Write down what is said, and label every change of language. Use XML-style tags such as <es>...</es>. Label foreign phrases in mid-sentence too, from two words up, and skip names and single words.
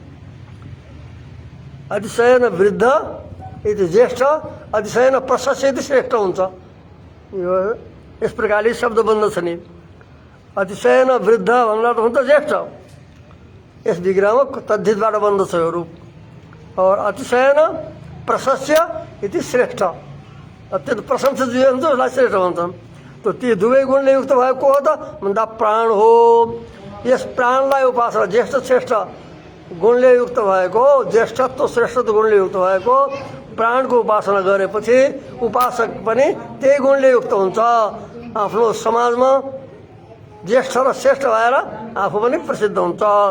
<sa>अतिशयन वृद्ध यति ज्येष्ठ अतिशयन प्रशस्त यति श्रेष्ठ</sa> <ne>हुन्छ यो यस प्रकारले शब्द बन्दछ नि</ne> <sa>अतिशयन वृद्ध</sa> <ne>भन्दा त हुन्छ ज्येष्ठ यस विग्रहमा तद्धितबाट बन्दछ यो रूप और</ne> <sa>अतिशयन प्रशस्य इति श्रेष्ठ</sa> <ne>अत्यन्त प्रशंसित जीव हुन्छ उसलाई श्रेष्ठ भन्छन् त ती दुवै गुणले युक्त भएको हो त भन्दा प्राण हो यस प्राणलाई उपासना ज्येष्ठ श्रेष्ठ गुणले युक्त भएको ज्येष्ठत्व श्रेष्ठत्व गुणले युक्त भएको प्राणको उपासना गरेपछि उपासक पनि त्यही गुणले युक्त हुन्छ आफ्नो समाजमा ज्येष्ठ र श्रेष्ठ भएर आफू पनि प्रसिद्ध हुन्छ</ne>